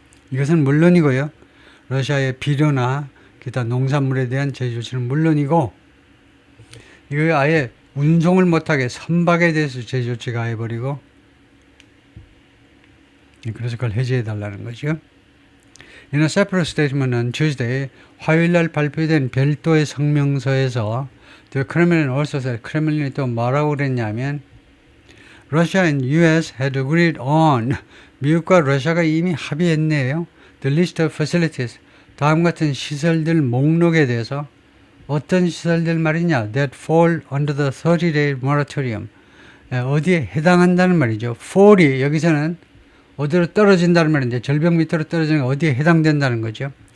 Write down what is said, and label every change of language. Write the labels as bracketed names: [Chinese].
[Korean] 이것은 물론이고요. 러시아의 비료나 기타 농산물에 대한 제재 조치는 물론이고 이거 아예 운송을 못하게 선박에 대해서 제재 조치가 해버리고 그래서 그걸 해제해 달라는 거죠. [English] In a separate statement on Tuesday, [Korean] 화요일날 발표된 별도의 성명서에서 [English] The Kremlin also said, [Korean] 크렘린이 또 뭐라고 그랬냐면 [English] Russia and US had agreed on, [Korean] 미국과 러시아가 이미 합의했네요. [English] The list of facilities, [Korean] 다음 같은 시설들 목록에 대해서 어떤 시설들 말이냐? [English] That fall under the 30-day moratorium. [Korean] 어디에 해당한다는 말이죠. fall이 여기서는 어디로 떨어진다는 말인데 절벽 밑으로 떨어지는 게 어디에 해당된다는 거죠.